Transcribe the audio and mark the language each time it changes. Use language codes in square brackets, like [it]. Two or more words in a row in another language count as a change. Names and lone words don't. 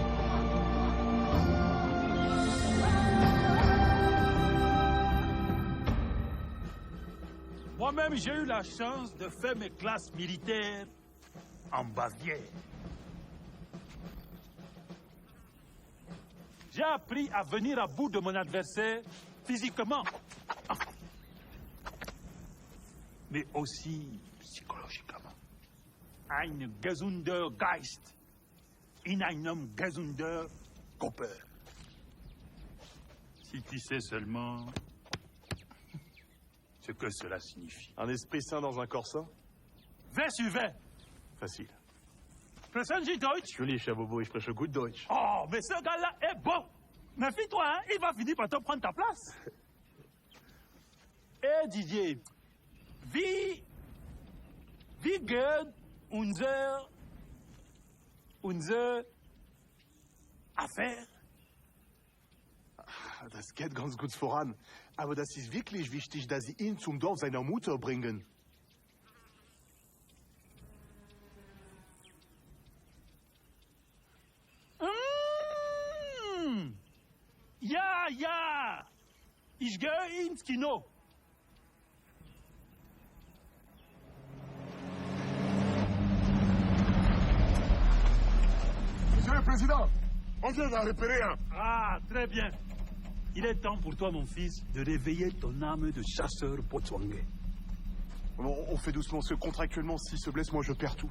[fr] Moi-même, j'ai eu la chance de faire mes classes militaires en Bavière. J'ai appris à venir à bout de mon adversaire physiquement, mais aussi psychologiquement. [de] Ein gesunder Geist in einem gesunder Körper. [fr] Si tu sais seulement ce que cela signifie. Un esprit sain dans un corps sain? 20 sur 20. Facile. [de] Sprechen Sie Deutsch? Natürlich, Herr Bobo, ich spreche gut Deutsch. [fr] Oh, mais ce gars-là est bon. Méfie-toi, hein, il va finir par te prendre ta place. Eh, Didier, [de] wie geht unsere Affaire? Das geht ganz gut voran. Aber das ist wirklich wichtig, dass Sie ihn zum Dorf seiner Mutter bringen. Ja. Ich gehe ins Kino. [fr] Monsieur, le Président, on vient d'en repérer un. Ah, très bien. Il est temps pour toi, mon fils, de réveiller ton âme de chasseur Botswangé. On fait doucement, parce que contractuellement, s'il se blesse, moi je perds tout.